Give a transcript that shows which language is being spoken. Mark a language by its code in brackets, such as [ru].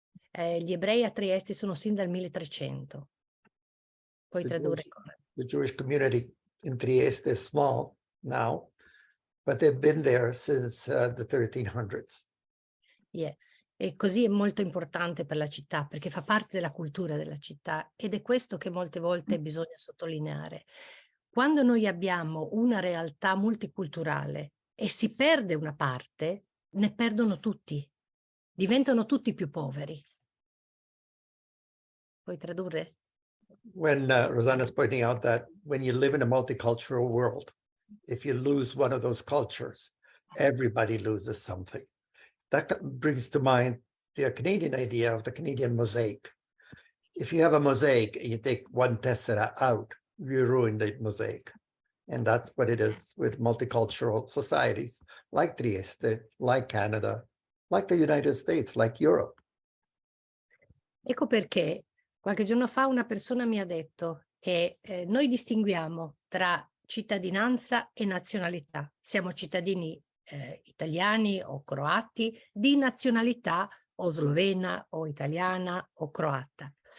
[it] Gli ebrei a Trieste sono sin dal 1300. Puoi tradurre? [en] The Jewish community in Trieste is small now, but they've been there since the 1300s. Yeah. [it] E così è molto importante per la città perché fa parte della cultura della città ed è questo che molte volte bisogna sottolineare. Quando noi abbiamo una realtà multiculturale e si perde una parte, ne perdono tutti, diventano tutti più poveri. Puoi tradurre? [en] When Rosanna's pointing out that when you live in a multicultural world, if you lose one of those cultures, everybody loses something. That brings to mind the Canadian idea of the Canadian mosaic. If you have a mosaic and you take one tessera out, you ruin the mosaic. And that's what it is with multicultural societies like Trieste, like Canada, like the United States, like Europe. [it] Ecco perché qualche giorno fa una persona mi ha detto che noi distinguiamo tra cittadinanza e nazionalità. Siamo cittadini italiani o croati di nazionalità o slovena o italiana o croata.